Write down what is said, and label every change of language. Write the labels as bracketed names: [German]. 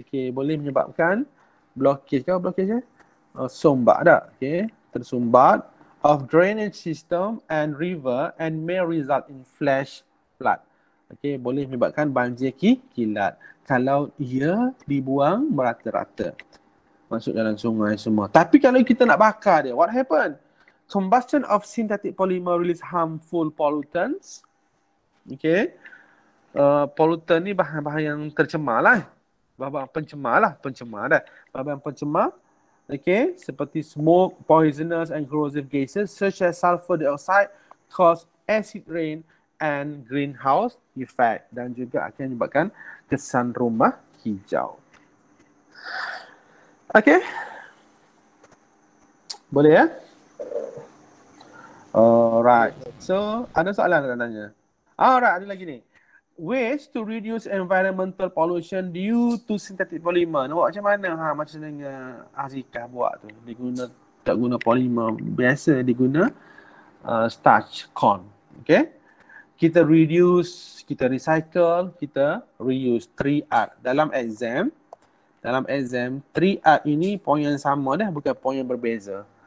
[Malay] Boleh menyebabkan blockage. Kau blockage sumbat dah. [English] Tersumbat of drainage system and river and may result in flash flood. [Malay] Boleh menyebabkan banjir kilat kalau ia dibuang merata-rata masuk dalam sungai semua. Tapi kalau kita nak bakar dia, what happen? Combustion of synthetic polymer release harmful pollutants. Pollutant ni bahan-bahan yang tercemar lah. [English] bahan-bahan pencemar lah, bahan-bahan pencemar, okay, seperti smoke, poisonous and corrosive gases such as sulfur dioxide cause acid rain and greenhouse effect, dan juga akan menyebabkan kesan rumah hijau. [Malay] Okay, boleh ya? Alright, so ada soalan nak tanya? Alright, ada lagi ni. [English] Ways to reduce environmental pollution due to synthetic polymer. [Malay] Nak buat macam mana? Macam dengan Azika buat tu. Dia tak guna polymer biasa, dia guna starch corn. Okay? Kita reduce, kita recycle, kita reuse. 3R. Dalam exam 3R ini poin yang sama dah, bukan poin yang berbeza.